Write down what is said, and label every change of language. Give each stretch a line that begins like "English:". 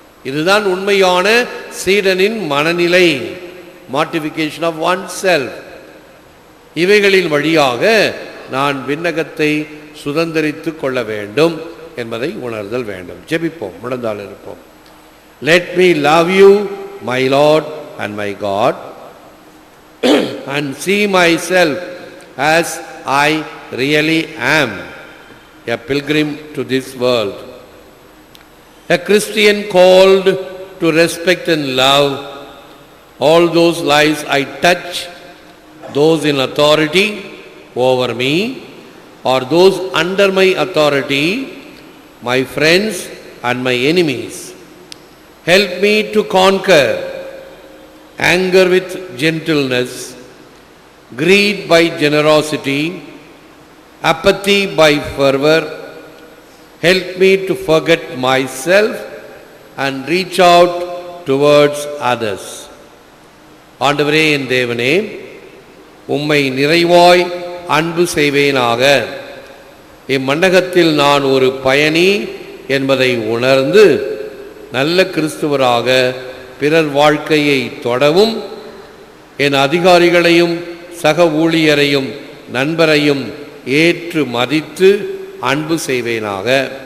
Tamil: இதுதான் உண்மையான சீடனின் மனநிலை,
English: Mortification of oneself.
Tamil: இவைகளின் வழியாக நான் விண்ணகத்தை சுதந்திரித்து கொள்ள வேண்டும் என்பதை உணர்தல் வேண்டும். ஜெபிப்போம், முழந்தால் இருப்போம்.
English: Let me love you, my Lord and my God, and see myself as I really am, a pilgrim to this world, a Christian called to respect and love all those lives I touch, those in authority over me or those under my authority, my friends and my enemies. Help me to conquer anger with gentleness, greed by generosity, apathy by fervor. Help me to forget myself and reach out towards others.
Tamil: ஆண்டவரே, என் தேவனே, உம்மை நிறைவாய் அன்பு செய்வேனாக. இம்மண்டகத்தில் நான் ஒரு பயணி என்பதை உணர்ந்து நல்ல கிறிஸ்துவராக பிறர் வாழ்க்கையை தொடவும், என் அதிகாரிகளையும் சக ஊழியரையும் நண்பரையும் ஏற்று மதித்து அன்பு செய்வேனாக.